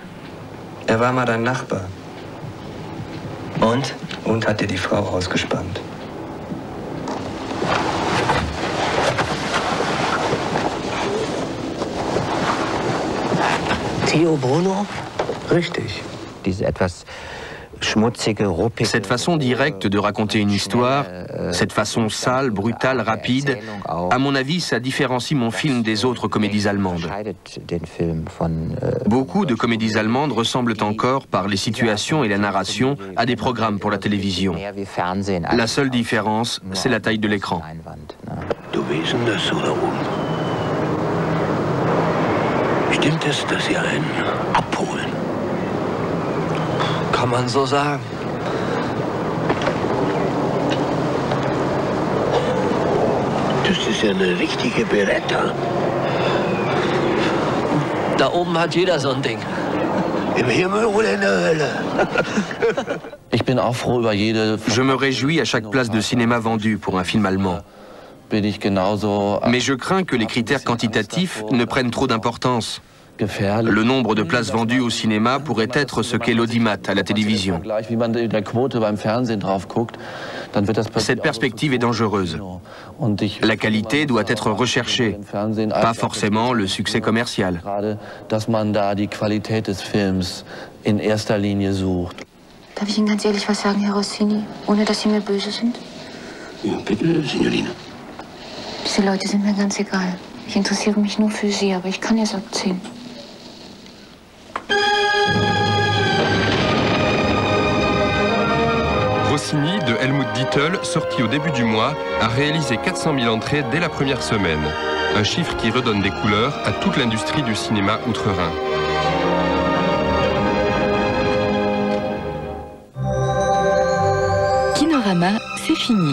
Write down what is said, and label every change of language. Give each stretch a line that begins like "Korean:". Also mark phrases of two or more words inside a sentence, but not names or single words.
German: Er war mal dein Nachbar. Und? Und hat dir die Frau ausgespannt. Theo Bruno? Richtig.
French: Cette façon directe de raconter une histoire, cette façon sale, brutale, rapide, à mon avis, ça différencie mon film des autres comédies allemandes. Beaucoup de comédies allemandes ressemblent encore, par les situations et la narration, à des programmes pour la télévision. La seule différence, c'est la taille de l'écran.
German: Du weißt das oder Stimmt es, dass Sie einen abholen? Kann man so sagen. Das ist ja eine richtige Beretta. Da oben hat jeder so ein Ding. Im Himmel oder in der Hölle?
French: Je me réjouis à chaque place de cinéma vendue pour un film allemand. Mais je crains que les critères quantitatifs ne prennent trop d'importance. Le nombre de places vendues au cinéma pourrait être ce qu'est l'audimat à la télévision. Cette perspective est dangereuse. La qualité doit être recherchée, pas forcément le succès commercial.
German: Darf ich Ihnen ganz ehrlich was sagen, Herr Rossini, ohne dass Sie mir böse sind? Ja, bitte, Signorina. Diese Leute sind mir ganz egal. Ich interessiere mich nur für Sie, aber ich kann jetzt abziehen.
French: Rossini, de Helmut Dietl, sorti au début du mois, a réalisé 400 000 entrées dès la première semaine. Un chiffre qui redonne des couleurs à toute l'industrie du cinéma outre-Rhin. Kinorama, c'est fini.